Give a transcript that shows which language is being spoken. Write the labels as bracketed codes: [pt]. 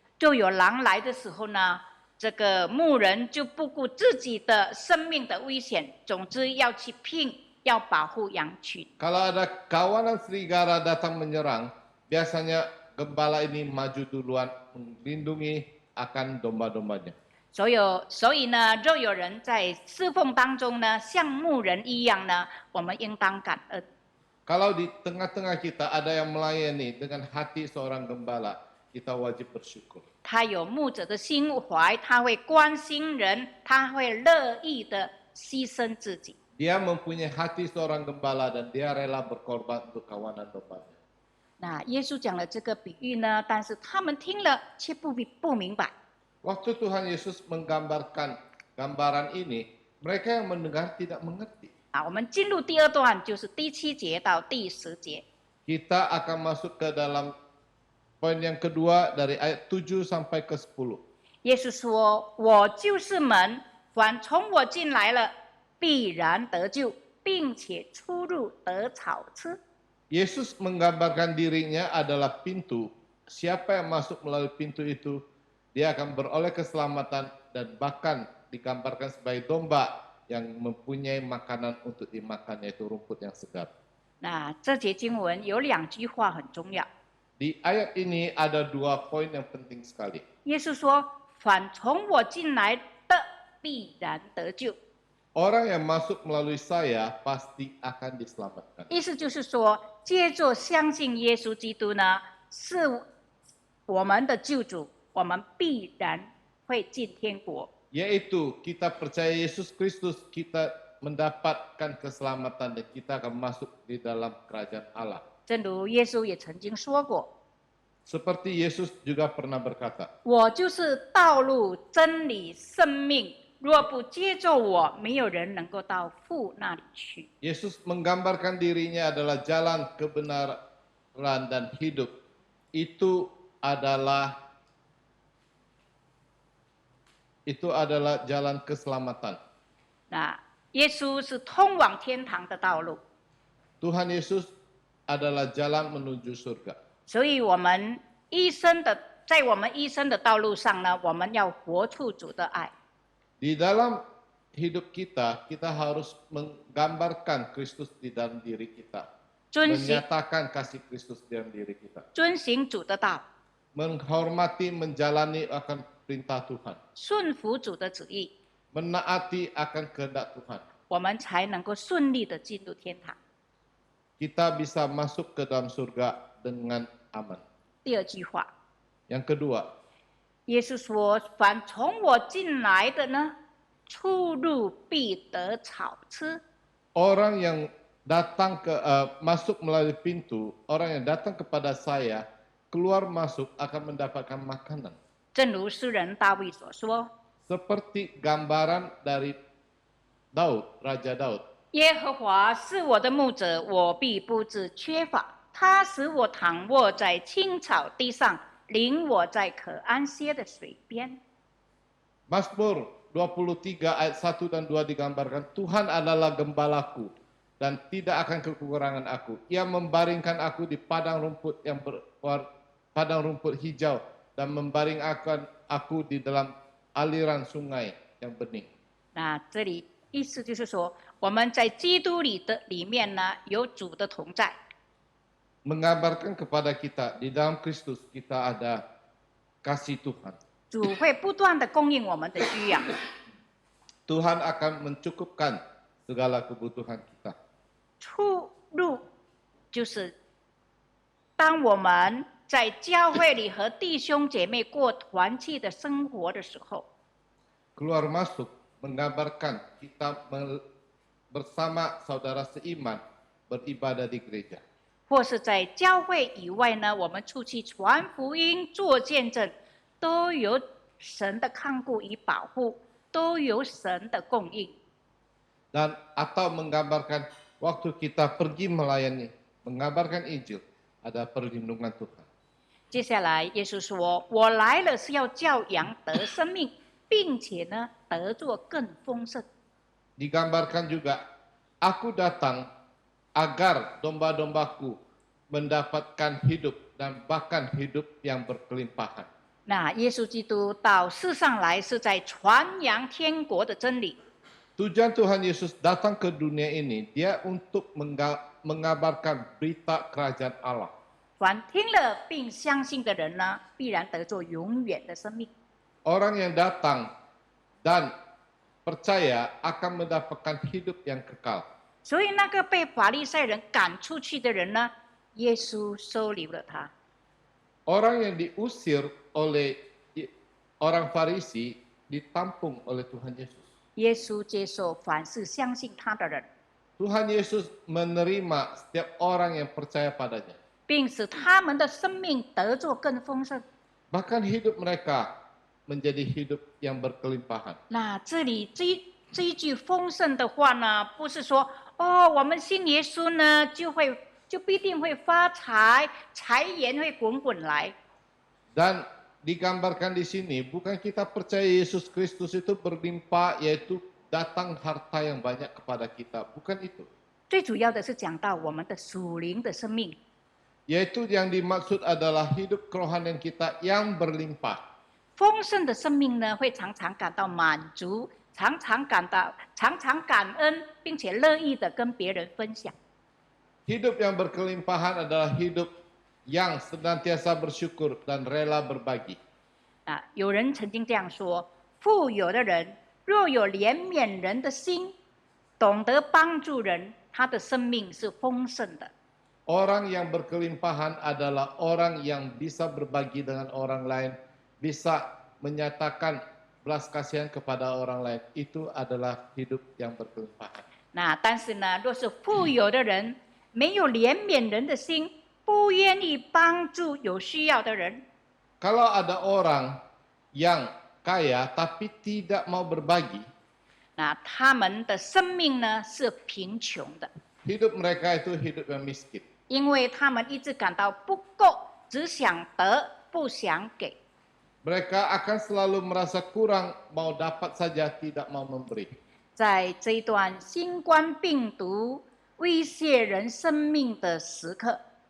[zh] 就有狼来的时候呢，这个牧人就不顾自己的生命的危险，总之要去拼，要保护羊群。 [id] Kalau ada kawanan serigala datang menyerang, biasanya gembala ini maju duluan melindungi akan domba-dombanya. [zh] 所以呢，若有人在侍奉当中呢，像牧人一样呢，我们应当感恩。 [id] Kalau di tengah-tengah kita ada yang melayani dengan hati seorang gembala, kita wajib bersyukur. [zh] 他有牧者的心怀，他会关心人，他会乐意的牺牲自己。 [id] Dia mempunyai hati seorang gembala dan dia rela berkorban untuk kawanan dombanya. [zh] 那耶稣讲了这个比喻呢，但是他们听了却不明白。 [id] Waktu Tuhan Yesus menggambarkan gambaran ini, mereka yang mendengar tidak mengerti. [zh] 我们进入第二段，就是第7节到第10节。 [id] Kita akan masuk ke dalam poin yang kedua dari ayat 7 sampai ke 10. [zh] 耶稣说：“我就是门，凡从我进来了，必然得救，并且出入得草吃。” [id] Yesus menggambarkan dirinya adalah pintu. Siapa yang masuk melalui pintu itu, dia akan beroleh keselamatan dan bahkan digambarkan sebagai domba yang mempunyai makanan untuk dimakan, yaitu rumput yang segar. [zh] 那这节经文有2句话很重要。 [id] Di ayat ini ada 2 poin yang penting sekali. [zh] 耶稣说：“凡从我进来的，必然得救。” [id] Orang yang masuk melalui saya pasti akan diselamatkan. [zh] 意思就是说，借着相信耶稣基督呢，是我们的救主，我们必然会进天国。 [id] Yaitu kita percaya Yesus Kristus, kita mendapatkan keselamatan dan kita akan masuk di dalam kerajaan Allah. [zh] 正如耶稣也曾经说过 [id] Seperti Yesus juga pernah berkata,：“ [zh] 我就是道路、真理、生命，若不接着我，没有人能够到父那里去。” [id] Yesus menggambarkan dirinya adalah jalan kebenaran dan hidup. Itu adalah jalan keselamatan. [zh] 那耶稣是通往天堂的道路， [id] Tuhan Yesus adalah jalan menuju surga. [zh] 所以我们在我们一生的道路上呢，我们要活出主的爱。 [id] Di dalam hidup kita, kita harus menggambarkan Kristus di dalam diri kita. [zh] 遵行 [id] Menyatakan kasih Kristus di dalam diri kita. [zh] 遵行主的道， [id] Menghormati, menjalani akan perintah Tuhan. [zh] 顺服主的旨意， [id] Menaati akan kehendak Tuhan. [zh] 我们才能够顺利的进入天堂。 [id] Kita bisa masuk ke dalam surga dengan aman. [zh] 第2句话， [id] Yang kedua, [zh] 耶稣说：“凡从我进来的呢，出入必得草吃。” [id] orang yang datang masuk melalui pintu, orang yang datang kepada saya, keluar masuk akan mendapatkan makanan. [zh] 正如诗人大卫所说 [id] Seperti gambaran dari Daud, Raja Daud.：“ [zh] 耶和华是我的牧者，我必不致缺乏。他使我躺卧在青草地上，领我在可安歇的水边。” [id] Mazmur 23 ayat 1 dan 2 digambarkan, Tuhan adalah gembalaku dan tidak akan kekurangan aku. Ia membaringkan aku di padang rumput padang rumput hijau dan membaringkan aku di dalam aliran sungai yang bening. [zh] 那这里意思就是说，我们在基督里面呢，有主的同在。 [id] Menggambarkan kepada kita di dalam Kristus kita ada kasih Tuhan. [zh] 主会不断的供应我们的需要。 [id] Tuhan akan mencukupkan segala kebutuhan kita. [zh] 出路就是当我们在教会里和弟兄姐妹过团契的生活的时候， [id] Keluar masuk menggambarkan kita bersama saudara seiman beribadah di gereja. [zh] 或是在教会以外呢，我们出去传福音、做见证，都有神的看顾与保护，都有神的供应。 [id] Dan atau menggambarkan waktu kita pergi melayani, mengabarkan Injil, ada perlindungan Tuhan. [zh] 接下来，耶稣说：“我来了是要叫羊得生命，并且呢，得作更丰盛。” [id] Digambarkan juga, aku datang agar domba-dombaku mendapatkan hidup dan bahkan hidup yang berkelimpahan. [zh] 那耶稣基督到世上来是在传扬天国的真理。 [id] Tujuan Tuhan Yesus datang ke dunia ini, dia untuk mengabarkan berita kerajaan Allah. [zh] 凡听了并相信的人呢，必然得作永远的生命。 [id] Orang yang datang dan percaya akan mendapatkan hidup yang kekal. [zh] 所以那个被法利赛人赶出去的人呢，耶稣收留了他。 [id] Orang yang diusir oleh orang Farisi ditampung oleh Tuhan Yesus. [zh] 耶稣接受凡是相信他的人， [id] Tuhan Yesus menerima setiap orang yang percaya padanya. [zh] 并使他们的生命得作更丰盛。 [id] Bahkan hidup mereka menjadi hidup yang berkelimpahan. [zh] 那这里这一句丰盛的话呢，不是说哦，我们信耶稣呢，就必定会发财，财源会滚滚来。 [id] Dan digambarkan di sini bukan kita percaya Yesus Kristus itu berlimpah, yaitu datang harta yang banyak kepada kita. Bukan itu. [zh] 最主要的是讲到我们的属灵的生命。 [id] Yaitu yang dimaksud adalah hidup kerohanian kita yang berlimpah. [zh] 丰盛的生命呢，会常常感到满足，常常感恩，并且乐意的跟别人分享。 [id] Hidup yang berkelimpahan adalah hidup yang senantiasa bersyukur dan rela berbagi. [zh] 啊，有人曾经这样说：富有的人若有怜悯人的心，懂得帮助人，他的生命是丰盛的。 [id] Orang yang berkelimpahan adalah orang yang bisa berbagi dengan orang lain, bisa menyatakan belas kasihan kepada orang lain. Itu adalah hidup yang berkelimpahan. [zh] 那但是呢，若是富有的人没有怜悯人的心，不愿意帮助有需要的人， [id] Kalau ada orang yang kaya tapi tidak mau berbagi, [zh] 那他们的生命呢是贫穷的， [id] hidup mereka itu hidup yang miskin. [zh] 因为他们一直感到不够，只想得不想给。 [id] Mereka akan selalu merasa kurang, mau dapat saja, tidak mau memberi. [zh] 在这一段新冠病毒威胁人生命的时刻，